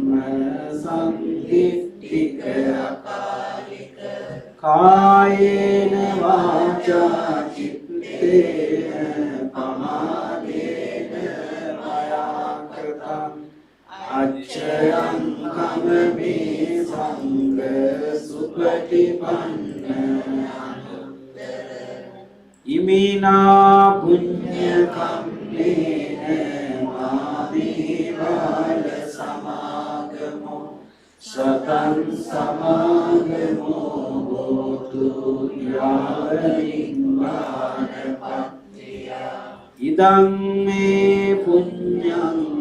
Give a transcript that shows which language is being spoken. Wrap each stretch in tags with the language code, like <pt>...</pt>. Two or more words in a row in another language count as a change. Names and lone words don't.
<sa>संदिष्टिककालिक कायेन वाचा चित्तेन प्रमादेन मया कृतम् अक्षयं कममेवं</sa> <pi>ඉමිනා පුඤ්ඤ කම්මේන මාමේවාල සමාගමෝ සතං සමාගමෝ හෝතු යාව නිබ්බානපත්තිය ඉදං මේ පුඤ්ඤං</pi>